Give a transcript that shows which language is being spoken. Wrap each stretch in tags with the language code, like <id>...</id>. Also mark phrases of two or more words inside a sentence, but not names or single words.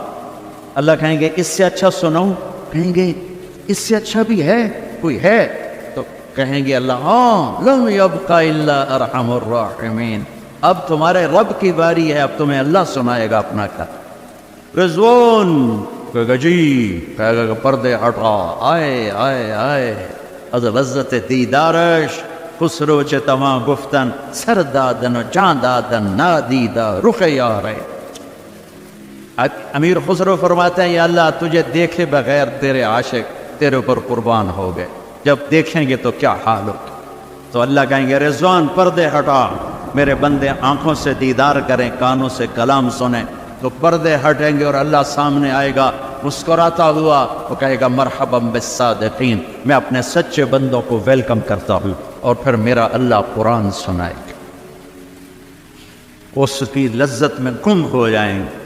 <ur>اللہ کہیں گے اس سے اچھا سناؤں؟ کہیں گے اس سے اچھا بھی ہے کوئی ہے؟ تو کہیں گے اللہ ہاں</ur> <ar>لم یبق الا ارحم الراحمین،</ar> <ur>اب تمہارے رب کی باری ہے، اب تمہیں اللہ سنائے گا اپنا کا۔ رضوان کہے گا جی، کہے گا پردے ہٹا، آئے آئے آئے</ur> <fa>از لذت دیدارش خسرو چه تمام گفتن سر دادن و جان دادن نادیدہ رخ یارے۔</fa> <ur>امیر خسرو فرماتے ہیں یا اللہ تجھے دیکھے بغیر تیرے عاشق تیرے اوپر قربان ہو گئے، جب دیکھیں گے تو کیا حال ہوگا؟ تو اللہ کہیں گے رضوان پردے ہٹا، میرے بندے آنکھوں سے دیدار کریں، کانوں سے کلام سنیں، تو پردے ہٹیں گے اور اللہ سامنے آئے گا مسکراتا ہوا، وہ کہے گا</ur> <ar>مرحبا بالصادقین،</ar> <ur>میں اپنے سچے بندوں کو ویلکم کرتا ہوں، اور پھر میرا اللہ قرآن سنائے گا، اس کی لذت میں گم ہو جائیں گے۔</ur>